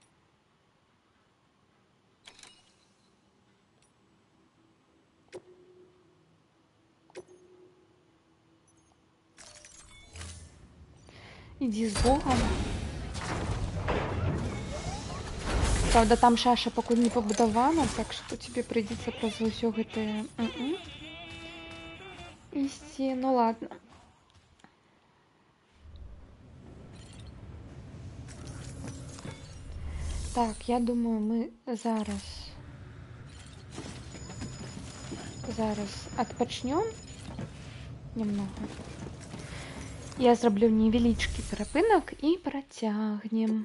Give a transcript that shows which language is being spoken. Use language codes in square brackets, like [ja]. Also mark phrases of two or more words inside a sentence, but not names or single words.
[uk] Іди з Богом. Правда, там шаша поки не побудована, так що тобі прийдеться просто [be] усё гэта ісці. [ru] Ну ладно. [be] Так, я думаю, ми зараз адпачнём немного. Я зраблю невеличкі перапынак і працягнем.